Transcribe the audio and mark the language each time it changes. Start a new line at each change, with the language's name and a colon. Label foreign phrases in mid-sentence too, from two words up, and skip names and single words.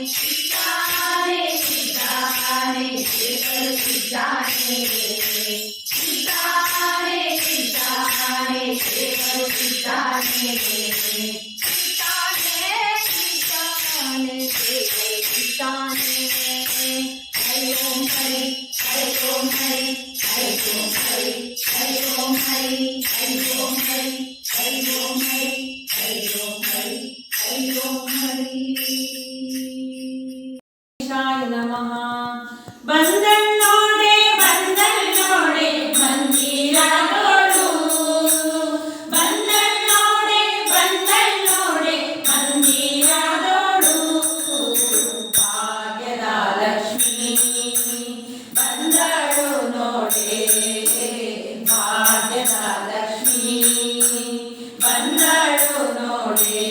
Kannada: ಇದ್ದಾನೆ ಇದ್ದಾನೆ ದೇವರು ಇದ್ದಾನೆ ಇದ್ದಾನೆ ಇದ್ದಾನೆ ದೇವರು ಇದ್ದಾನೆ ಇದ್ದಾನೆ ಇದ್ದಾನೆ ದೇವರು ಇದ್ದಾನೆ.
Sanskrit: ಹರಿ ಓಂ ಹರಿ ಹರಿ ಓಂ ಹರಿ ಹರಿ ಓಂ ಹರಿ ಹರಿ ಓಂ ಹರಿ ಹರಿ ಓಂ ಹರಿ ಹರಿ ಓಂ ಹರಿ ಹರಿ ಓಂ ಹರಿ ಹರಿ ಓಂ ಹರಿ. ನಮಃ.
Kannada: ಬಂದನ್ನೋಡೆ ಬಂದನ್ನೋಡೆ ಮಂದಿರದೋಳು ಬಂದನ್ನೋಡೆ ಬಂದನ್ನೋಡೆ ಮಂದಿರದೋಳು ಭಾಗ್ಯದ ಲಕ್ಷ್ಮೀ ಬಂದಳು ನೋಡೆ ಭಾಗ್ಯದ ಲಕ್ಷ್ಮೀ ಬಂದಳು ನೋಡೆ.